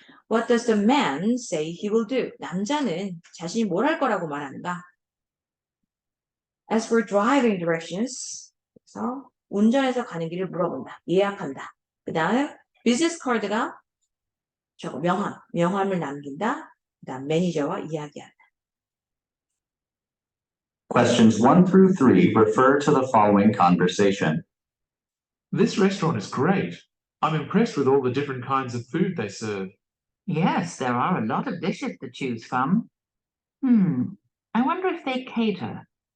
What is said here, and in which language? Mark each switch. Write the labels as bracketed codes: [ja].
[en] What does the man say he will do? [ko] 남자는 자신이 뭘 할 거라고 말하는가? [en] As for driving directions, [ko] 그래서 운전해서 가는 길을 물어본다, 예약한다. 그다음 비즈니스 카드가 저거 명함을 남긴다. 그다음 매니저와 이야기한다. [en] Questions 1 through 3 refer to the following conversation. This restaurant is great. I'm impressed with all the different kinds of food they serve. Yes, there are a lot of dishes to choose from. I wonder if they cater.